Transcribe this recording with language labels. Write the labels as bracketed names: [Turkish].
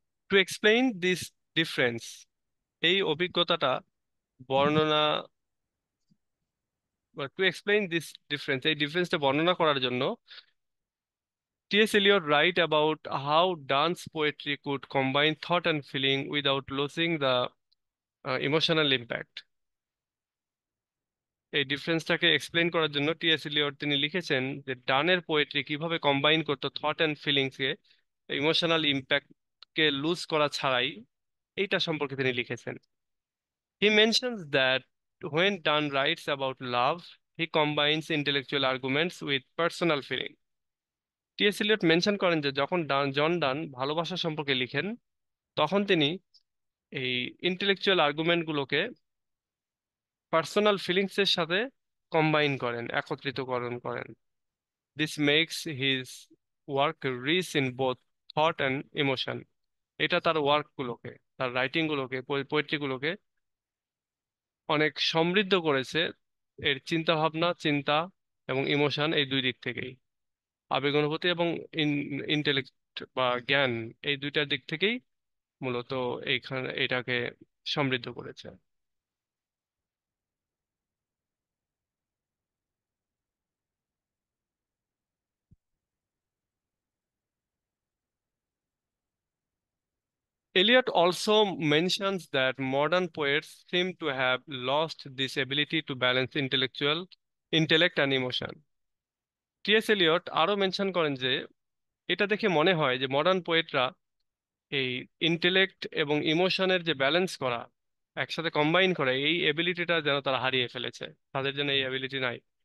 [English] to explain this difference, [Bangla] এই অভিজ্ঞতাটা বর্ণনা, [English] to explain this difference, [Bangla] এই ডিফারেন্সটা বর্ণনা করার জন্য [English] T S Eliot write about how Donne poetry could combine thought and feeling without losing the emotional impact. [Bangla] এই ডিফারেন্সটাকে এক্সপ্লেন করার জন্য টিএস এলিয়ট তিনি লিখেছেন যে ডানের পোয়েট্রি কিভাবে কম্বাইন করতো থট অ্যান্ড ফিলিংসকে, ইমোশনাল ইম্প্যাক্টকে লুজ করা ছাড়াই, এইটা সম্পর্কে তিনি লিখেছেন। [English] He mentions that when Donne writes about love, he combines intellectual arguments with personal feeling. [Bangla] T S Elliot mention করেন যে যখন জন ডান ভালোবাসা সম্পর্কে লিখেন, তখন তিনি এই ইন্টেলেকচুয়াল আর্গুমেন্টগুলোকে পার্সোনাল ফিলিংস এর সাথে কম্বাইন করেন, একত্রিতকরণ করেন। [English] This makes his work rich in both thought and emotion. [Bangla] এটা তার ওয়ার্কগুলোকে, তার রাইটিং গুলোকে, পোয়েট্রি গুলোকে অনেক সমৃদ্ধ করেছে, এর চিন্তা ভাবনা, চিন্তা এবং ইমোশন, এই দুই দিক থেকেই, আবেগ অনুভূতি এবং ইন্টেলেক্ট বা জ্ঞান, এই দুইটার দিক থেকেই মূলত এইখানে এটাকে সমৃদ্ধ করেছে। [English] Eliot also mentions that modern poets seem to have lost this ability to balance intellect and emotion. [Bangla] T S Elliot আরো মেনশন করেন যে এটা দেখে মনে হয় যে মডার্ন পোয়েটরা এই ইন্টেলেক্ট এবং ইমোশনের যে ব্যালেন্স করা, একসাথে কম্বাইন করে এই এবিলিটিটা যেন তারা হারিয়ে ফেলেছে, তাদের জন্য এই এবিলিটি নাই।